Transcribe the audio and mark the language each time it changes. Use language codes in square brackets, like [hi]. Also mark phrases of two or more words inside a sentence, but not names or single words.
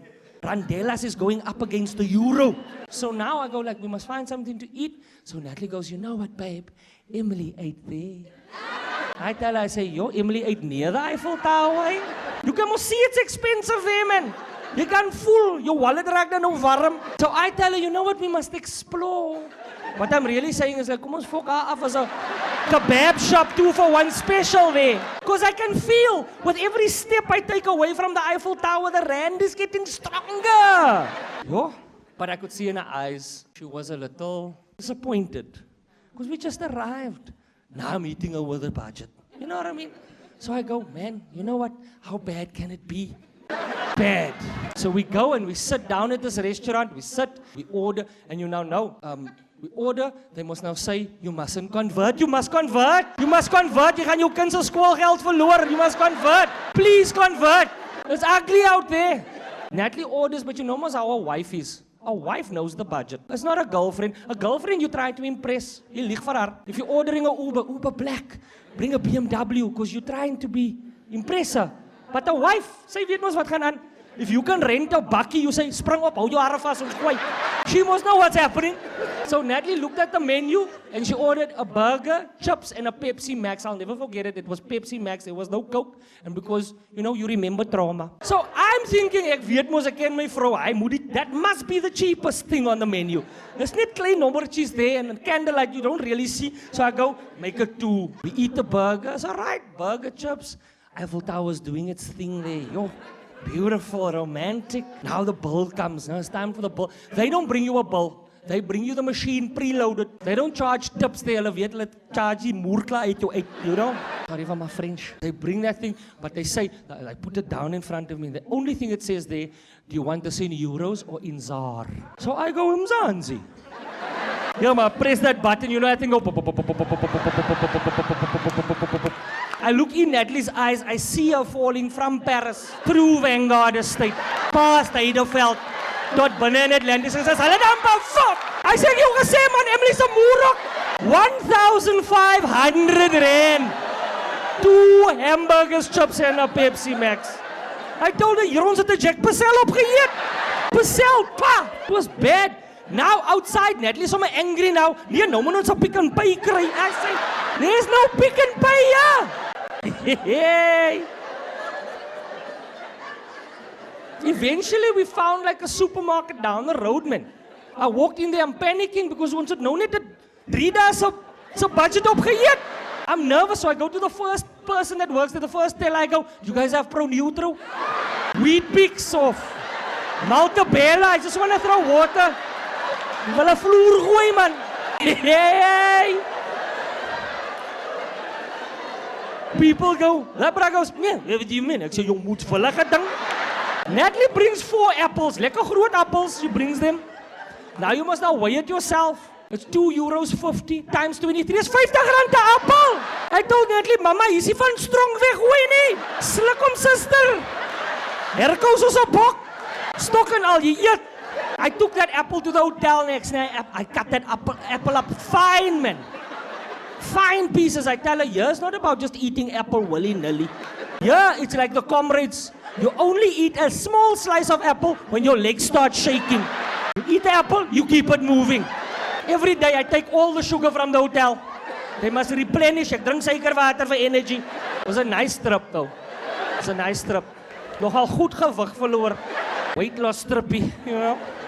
[en] Randelas is going up against the euro. So now I go like, we must find something to eat. So Natalie goes, you know what, babe? Emily ate there. I tell her, I say, yo, Emily ate near the Eiffel Tower. You can see it's expensive there, man. You can fool. Your wallet [af] raakt dan nou warm. [en] So I tell her, you know what, we must explore. What I'm really saying is like, [af] kom ons fok haar af [en] as a kebab shop 2 for 1 special there. Because I can feel with every step I take away from the Eiffel Tower, the rand is getting stronger. Yo, but I could see in her eyes, she was a little disappointed. Because we just arrived. Now I'm eating her with a budget. You know what I mean? So I go, man, you know what? How bad can it be? Bad. So we go and we sit down at this restaurant. We sit, we order, and you now know, we order, they must now say, you mustn't convert, you must convert, you must convert, [af] jy gaan jou kind se skoolgeld verloor, [en] you must convert, please convert. It's ugly out there. Natalie orders, but you know how a wife is. A wife knows the budget. It's not a girlfriend. A girlfriend you try to impress. [af] You lieg vir haar. [en] If you're ordering a Uber Black, bring a BMW, because you're trying to be impressive. But a wife, [af] sy weet mos wat gaan aan. [en] If you can rent a bakkie, you say, [af] spring op, hou jou hare vas, ons gooi. [en] She must know what's happening. So Natalie looked at the menu and she ordered a burger, chips, and a Pepsi Max. I'll never forget it. It was Pepsi Max. There was no Coke. And because, you know, you remember trauma. So I'm thinking, [af] ek weet mos, ek ken my vrou. [en] That must be the cheapest thing on the menu. There's [af] net klein nommertjies [en] there and a candlelight you don't really see. So I go, make it 2. We eat the burger. It's all right. Burger, chips. Eiffel Tower's doing its thing there. Yo. Beautiful, romantic. Now the bill comes. Now it's time for the bill. They don't bring you a bill. They bring you the machine preloaded. They don't charge tips there. [af] Hulle weet hulle charge die moerkla uit jou uit, [en] you know? Sorry for my French. They bring that thing, but they say, I put it down in front of me. The only thing it says there, do you want this in euros or in ZAR? So I go, Mzansi. Yeah, ma, press that button, you know, I think, I look in Natalie's eyes, I see her falling from Paris, through Vanguard Estate, past Heideveld, [af] tot binne in Atlantis, en sy sê, hulle dan fuck! I sê, jy gesê man, Emily's a moerok! [en] 1,500 rand! 2 hamburgers, chips, en a Pepsi Max. I told her, [af] hier ons het 'n Jack Purcell opgeëet! Purcell, pa! [en] It was bad. Now outside, Natalie's so angry now. [af] Nee, nou moet ons 'n Pick n Pay kry. [en] I say, there's no Pick n Pay here! Hey. Eventually, we found like a supermarket down the road, man. I walked in there, I'm panicking because [af] ons het nou net 3 dae se budget opgeëet. [en] I'm nervous, so I go to the first person that works there, the first teller. I go, you guys have Pro Neutral? Wheat Bix off. Maltabella, I just want to throw water. [af] Wil 'n vloer gooi, man. Hey. [en] People go, that bra goes, yeah, what do you mean? [af] Ek sê, jy moet vullige ding. [en] Natalie brings 4 apples, [af] lekker groot [en] apples, she brings them. Now you must now weigh it yourself. It's €2.50 times 23 is R50 per appel. I told Natalie, mama, [af] hier is nie van strong weggooi nie. Sluk hom, sister. Herkou soos 'n bok. Stok en al, jy eet. [en] I took that apple to the hotel next night. I cut that apple up fine, man. Fine pieces. I tell her, yeah, it's not about just eating apple willy-nilly. Yeah, it's like the comrades. You only eat a small slice of apple when your legs start shaking. You eat the apple, you keep it moving. Every day I take all the sugar from the hotel. They must replenish. [af] Ek drink suikerwater [en] for energy. It was a nice trip though. It was a nice trip. [af] Nogal goed gewig verloor. [en] Weight loss trippie, you know.